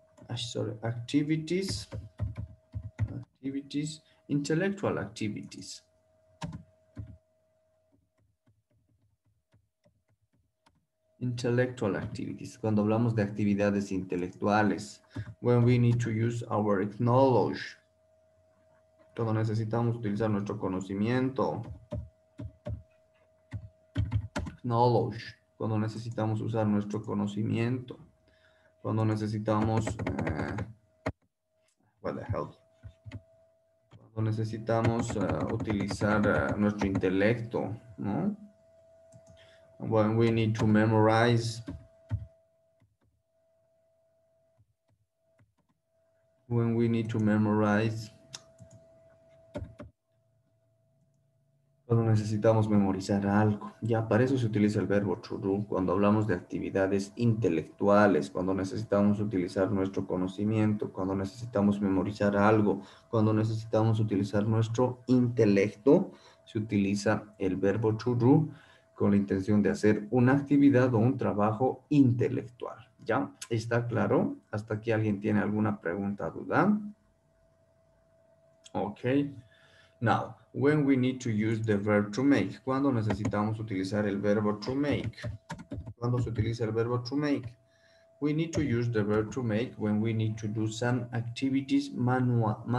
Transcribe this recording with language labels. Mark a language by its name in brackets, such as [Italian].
[English] Activities, intellectual activities. Intellectual activities, [Spanish] cuando hablamos de actividades intelectuales. [English] When we need to use our knowledge. [Spanish] Cuando necesitamos utilizar nuestro conocimiento. Knowledge. Cuando necesitamos usar nuestro conocimiento. Cuando necesitamos... [English] what the hell? [Spanish] necesitamos utilizar nuestro intelecto, ¿no? [English] When we need to memorize. When we need to memorize. [Spanish] Cuando necesitamos memorizar algo. Ya, para eso se utiliza el verbo to do. Cuando hablamos de actividades intelectuales, cuando necesitamos utilizar nuestro conocimiento, cuando necesitamos memorizar algo, cuando necesitamos utilizar nuestro intelecto, se utiliza el verbo to do con la intención de hacer una actividad o un trabajo intelectual. ¿Ya? ¿Está claro? ¿Hasta aquí alguien tiene alguna pregunta, duda? [English] Ok. Now, when we need to use the verb to make. [Spanish] ¿Cuándo necesitamos utilizar el verbo to make? ¿Cuándo se utiliza el verbo to make? [English] We need to use the verb to make when we need to do some activities manually.